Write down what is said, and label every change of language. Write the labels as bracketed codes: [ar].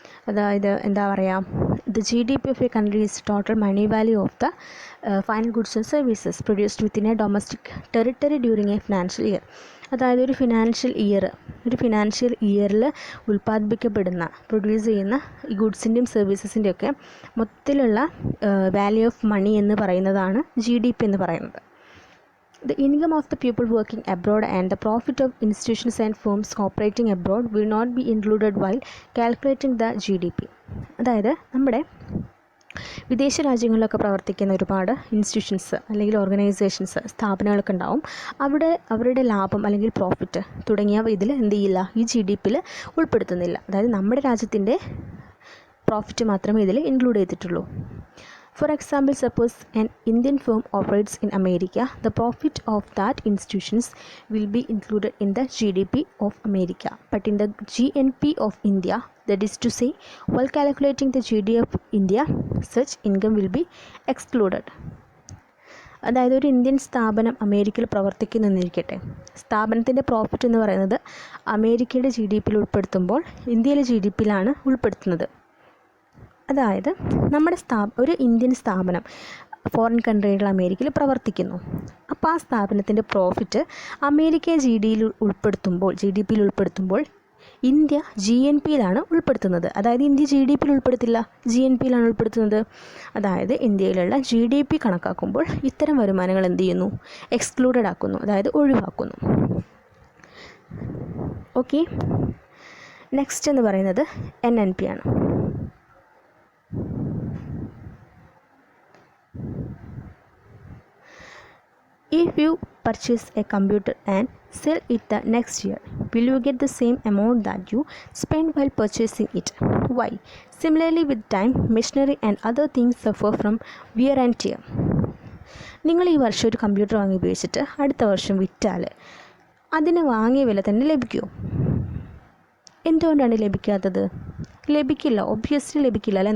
[en] അതായത് the GDP of a country is total money value of the final goods and services produced within a domestic territory during a financial year. [ml] അതായത് ഒരു financial ഇയറിൽ ഉൽപ്പാദിപ്പിക്കപ്പെടുന്ന, produce ചെയ്യുന്ന ഈ ഗുഡ്സിൻ്റെയും സർവീസസിൻ്റെയൊക്കെ മൊത്തത്തിലുള്ള [en] value of money [ml] എന്ന് പറയുന്നതാണ് GDP എന്ന് പറയുന്നത്. [en] The income of the people working abroad and the profit of institutions and firms operating abroad will not be included while calculating the GDP. [ml] അതായത് നമ്മുടെ വിദേശ രാജ്യങ്ങളിലൊക്കെ പ്രവർത്തിക്കുന്ന ഒരുപാട് ഇൻസ്റ്റിറ്റ്യൂഷൻസ് അല്ലെങ്കിൽ ഓർഗനൈസേഷൻസ്, സ്ഥാപനങ്ങളൊക്കെ ഉണ്ടാവും. അവരുടെ ലാഭം അല്ലെങ്കിൽ പ്രോഫിറ്റ് തുടങ്ങിയവ ഇതിൽ ഈ GDPയിൽ ഉൾപ്പെടുത്തുന്നില്ല. അതായത് നമ്മുടെ രാജ്യത്തിൻ്റെ പ്രോഫിറ്റ് മാത്രമേ ഇതിൽ ഇൻക്ലൂഡ് ചെയ്തിട്ടുള്ളൂ. [en] For example, suppose an Indian firm operates in America, the profit of that institutions will be included in the GDP of America, but in the GNP of India, that is to say, while calculating the GDP of India, such income will be excluded. [ml] അതായത് ഒരു Indian സ്ഥാപനം അമേരിക്കയിൽ പ്രവർത്തിക്കുന്നെന്നിരിക്കട്ടെ, സ്ഥാപനത്തിൻ്റെ profit എന്ന് പറയുന്നത് അമേരിക്കയുടെ GDPയിൽ ഉൾപ്പെടുത്തുമ്പോൾ ഇന്ത്യയിലെ GDPയിലാണ് ഉൾപ്പെടുത്തുന്നത്. അതായത് നമ്മുടെ ഒരു ഇന്ത്യൻ സ്ഥാപനം ഫോറിൻ കൺട്രികൾ അമേരിക്കയിൽ പ്രവർത്തിക്കുന്നു. അപ്പോൾ ആ സ്ഥാപനത്തിൻ്റെ പ്രോഫിറ്റ് അമേരിക്ക GDPയിൽ ഉൾപ്പെടുത്തുമ്പോൾ ഇന്ത്യ GNPയിലാണ് ഉൾപ്പെടുത്തുന്നത്. അതായത് ഇന്ത്യ GDPയിൽ ഉൾപ്പെടുത്തില്ല, GNPയിലാണ് ഉൾപ്പെടുത്തുന്നത്. അതായത് ഇന്ത്യയിലുള്ള GDP കണക്കാക്കുമ്പോൾ ഇത്തരം വരുമാനങ്ങൾ എക്സ്ക്ലൂഡഡ് ആക്കുന്നു, അതായത് ഒഴിവാക്കുന്നു. ഓക്കെ, നെക്സ്റ്റ് എന്ന് പറയുന്നത് NNP ആണ്. [en] If you purchase a computer and sell it the next year, will you get the same amount that you spent while purchasing it? Why? Similarly with time, machinery and other things suffer from wear and tear. [ml] നിങ്ങൾ ഈ വർഷം ഒരു computer വാങ്ങി ഉപയോഗിച്ചിട്ട് അടുത്ത വർഷം വിറ്റാൽ അതിന് വാങ്ങിയ വില തന്നെ ലഭിക്കുമോ? എന്തുകൊണ്ടാണ് ലഭിക്കാത്തത്? ലഭിക്കില്ല, ഒബ്വിയസ്ലി ലഭിക്കില്ല അല്ലേ.